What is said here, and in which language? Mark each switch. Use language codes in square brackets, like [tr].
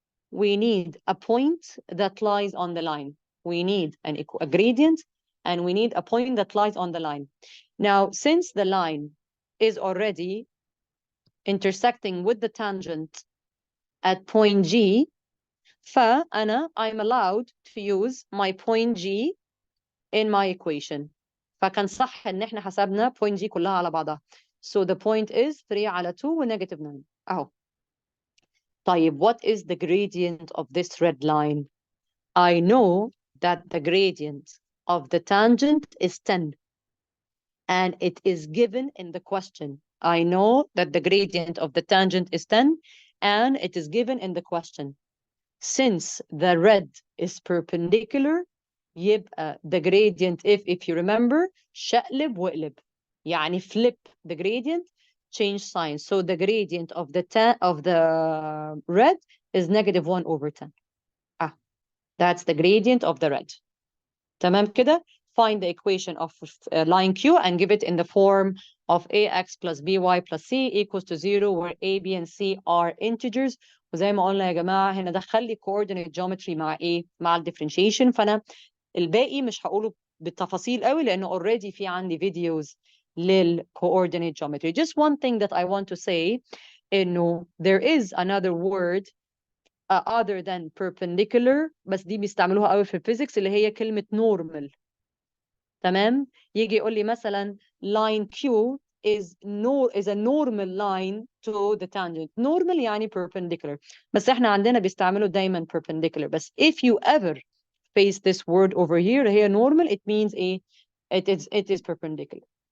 [en] We need a point that lies on the line. We need a gradient, and we need a point that lies on the line. Now, since the line is already intersecting with the tangent at point G, I'm allowed to use my point G in my equation. [ar] فكان صح ان احنا حسبنا point G كلها على بعضها. [en] So the point is 3 على 2 و negative 9. [ar] اهو. طيب, [en] what is the gradient of this red line? I know that the gradient of the tangent is 10. And it is given in the question. I know that the gradient of the tangent is 10, and it is given in the question. Since the red is perpendicular, [ar] يبقى [en] the gradient, if you remember, [ar] شقلب وقلب. يعني [en] flip the gradient, change sign. So the gradient of the red is negative 1 over 10. That's the gradient of the red. [ar] تمام كده? [en] Find the equation of line Q and give it in the form of ax plus by plus c equals to 0, where a, b, and c are integers. [ar] وزي ما قلنا يا جماعة هنا دخل لي coordinate geometry مع ايه؟ مع ال differentiation. فأنا الباقي مش هقوله بالتفاصيل قوي لأنه already في عندي videos لل coordinate geometry. [en] Just one thing that I want to say [ar] إنه [en] there is another word other than perpendicular, [ar] بس دي بيستعملوها قوي في الفيزيكس, اللي هي كلمة [en] normal. [ar] تمام؟ يجي يقول لي مثلا [en] line Q is a normal line to the tangent. Normal [ar] يعني [en] perpendicular. [ar] بس احنا عندنا بيستعملوا دايما perpendicular. [en] بس if you ever face this word over here, هي normal, it means [ar] ايه؟ [en] It is perpendicular.